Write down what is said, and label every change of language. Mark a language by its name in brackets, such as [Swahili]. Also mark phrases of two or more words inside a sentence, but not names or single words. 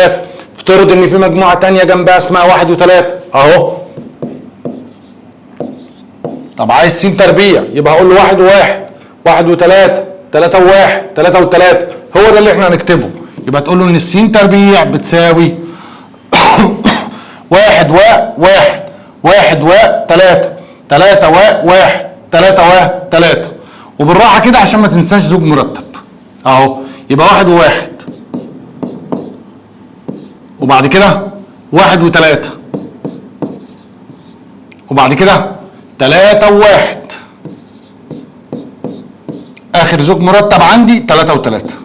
[Arabic] افترض ان في مجموعه ثانيه جنبها اسمها 1 و3 اهو. طب عايز س تربيع يبقى هقول له 1 و1 1 و3 3 و1 3 و3. هو ده اللي احنا هنكتبه. يبقى تقول له ان الس تربيع بتساوي 1 و1 1 و3 3 و1 3 و3. وبالراحه كده عشان ما تنساش زوج مرتب اهو. يبقى 1 و1 وبعد كده 1 و3 وبعد كده 3 و1. اخر زوج مرتب عندي 3 و3.